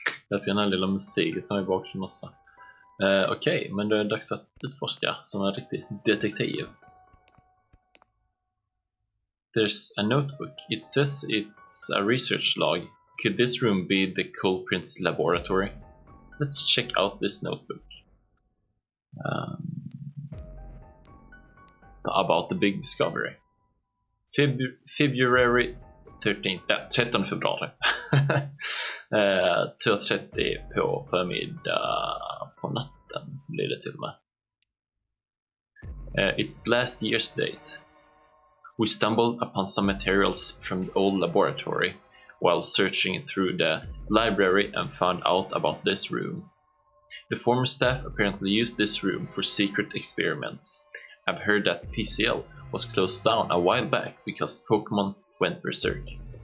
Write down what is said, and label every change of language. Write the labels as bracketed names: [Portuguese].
[Swedish] Jag ser den här lilla musiken som är i bakgrunden också. Okej, men det är dags att utforska som en riktig detektiv. [English] There's a notebook. It says it's a research log. Could this room be the culprit's laboratory? Let's check out this notebook. About the big discovery. February 13th, [Swedish] 13 februari. 2:30 på förmiddag, på natten blir det till och med. [English] It's last year's date. We stumbled upon some materials from the old laboratory while searching through the library and found out about this room. The former staff apparently used this room for secret experiments. I've heard that PCL was closed down a while back because Pokémon went berserk.